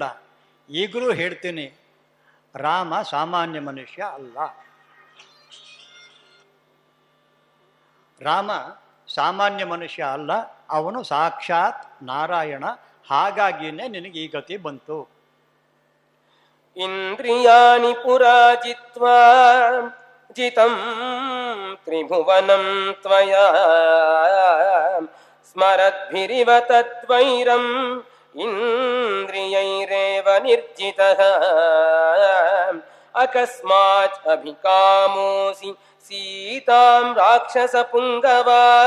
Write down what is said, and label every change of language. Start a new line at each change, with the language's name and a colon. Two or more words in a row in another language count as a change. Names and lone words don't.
Kannada: ಈಗಲೂ ಹೇಳ್ತೀನಿ, ರಾಮ ಸಾಮಾನ್ಯ ಮನುಷ್ಯ ಅಲ್ಲ. ರಾಮ ಸಾಮಾನ್ಯ ಮನುಷ್ಯ ಅಲ್ಲ, ಅವನು ಸಾಕ್ಷಾತ್ ನಾರಾಯಣ. ಹಾಗಾಗಿಯೇ ನಿನಗೆ ಈ ಗತಿ ಬಂತು.
Sanskrit: ಇಂದ್ರಿಯಾಣಿ ಪುರಾ ಜಿತ್ವಾ ಜಿತಂ ತ್ರಿಭುವನಂ ತ್ವಯಾ ಸ್ಮರದ್ಭಿರಿವ ತದ್ವೈರಂ ಇಂದ್ರಿಯೈರೇವ ನಿರ್ಜಿತಃ ಅಕಸ್ಮಾತ್ ಅಭಿಕಾಮೋಸಿ ಸೀತಾಂ ರಾಕ್ಷಸ ಪುಂಗವಾ